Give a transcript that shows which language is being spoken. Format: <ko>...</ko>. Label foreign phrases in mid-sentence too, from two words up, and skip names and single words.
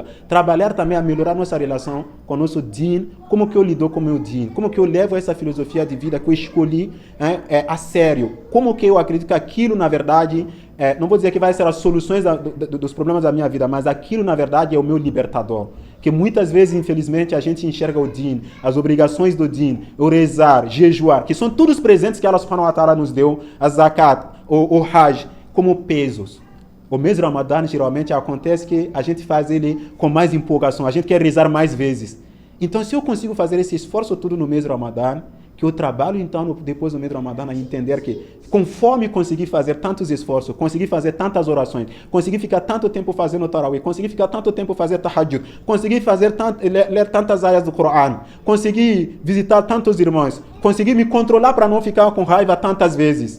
<pt>Trabalhar também a melhorar nossa relação com o nosso din, como que eu lido com o meu din, como que eu levo essa filosofia de vida que eu escolhi a sério. Como que eu acredito que aquilo, na verdade, não vou dizer que vai ser as soluções dos problemas da minha vida, mas aquilo, na verdade, é o meu libertador. Que muitas vezes, infelizmente, a gente enxerga o din, as obrigações do din, o rezar, jejuar, que são todos os presentes que</pt> <ar>الله سبحانه وتعالى</ar> <pt>nos deu, a zakat, o hajj, como pesos. O mês de Ramadã, geralmente, acontece que a gente faz ele com mais empolgação, a gente quer rezar mais vezes. Então, se eu consigo fazer esse esforço tudo no mês de Ramadã, que eu trabalho então depois do mês de Ramadã a entender que conforme conseguir fazer tantos esforços, conseguir fazer tantas orações, conseguir ficar tanto tempo fazendo tarawih, conseguir ficar tanto tempo fazendo tahajjud, conseguir ler tantas áreas do Coran, conseguir visitar tantos irmãos, conseguir me controlar para não ficar com raiva tantas vezes.</pt>